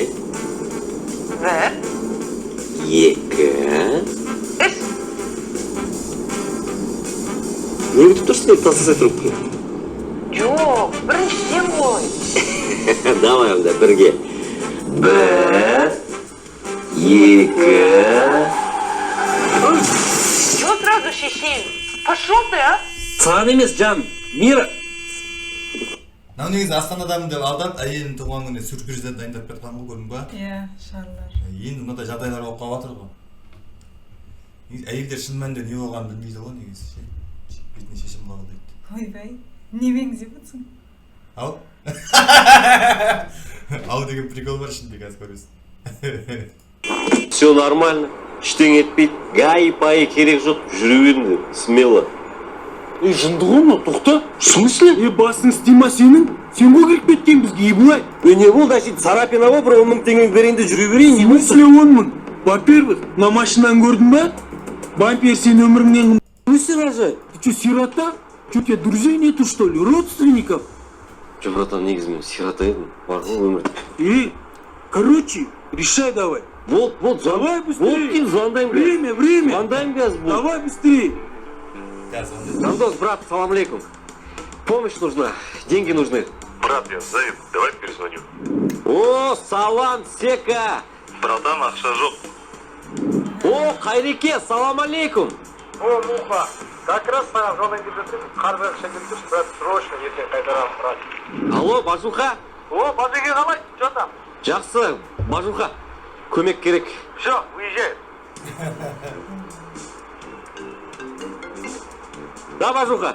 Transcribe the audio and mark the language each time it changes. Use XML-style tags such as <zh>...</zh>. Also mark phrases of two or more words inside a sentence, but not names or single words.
<kk>1, 2. 3. Не күтіп тұрсың, еп тастасай трубканы? Жоқ, бірінші сен қой. Давай онда, бірге. 1, 2.</kk> <ru>Чего сразу шешейін? Пошел ты, а?</ru> <kk>Саған емес, Жан, Мира. Нау негізі Астанадамын деп алдап, әйелінің туған күніне сюрпризден дайындап кетқан ғой, көрдің ба? Иә, шарлар. Енді мынадай жағдайлар болып қалып жатыр ғой. Негізі әйелдер шын мәнінде не болғанын білмейді ғой, негізі. Бетіне шешім қабылдайды. Ойбай, не меңзеп отырсың? Ау? Ау деген прикол бар ішінде, қазір көресің.</kk> <ru>Все нормально,</ru> <kk>ештеңе етпейді, гай-пай керек жоқ, жүре беріңдер, смело. Жындығы ма, тоқта?</kk> <ru>В смысле?</ru> <kk>Басың істейма сенің? Сен ғой кіріп кеткен бізге, ебылай. Не болды, әшейін царапина ғой, бір 10 мың теңге берейін де жүре берейін, не</kk> <ru>В смысле</ru> <kk>10 мың?</kk> <ru>Во-первых, на</ru> <kk>машинаны көрдің ба? Бампер сен өміріңнен қымсы рожай.</kk> <ru>Ты что, сирота? Что, у тебя друзей нету, что ли? Родственников? Че,</ru> <kk>братан, негізі мен сирота едім, бар ғой өмірде.</kk> <ru>Короче, решай давай. Вот, Давай быстрее.</ru> <kk>Вот, звондайым,</kk> <ru>Время.</ru> <kk>Звондайым, вот.</kk> <ru>Давай быстрее. Жандос, брат,</ru> <ar>سلام عليكم.</ar> <ru>Помощь нужна, деньги нужны. Брат, я занят, давай перезвоню. О,</ru> <kk>салам, Сека. Братан, ақша жоқ.</kk> <ar>О, Хайреке, سلام عليكم.</ar> <kk>О, Муха,</kk> <ru>как раз</ru> <kk>саған жолдан келіп жатыр. Қарбай ақша келіп тұршы, брат, срочно ертең қайтарамын, брат. Алло, Бажуха. О, Бажеге қалай?</kk> <ru>Что там?</ru> <kk>Жақсы, Бажуха. Көмек керек.</kk> <ru>Все, выезжай. Да, Бажуха.</ru>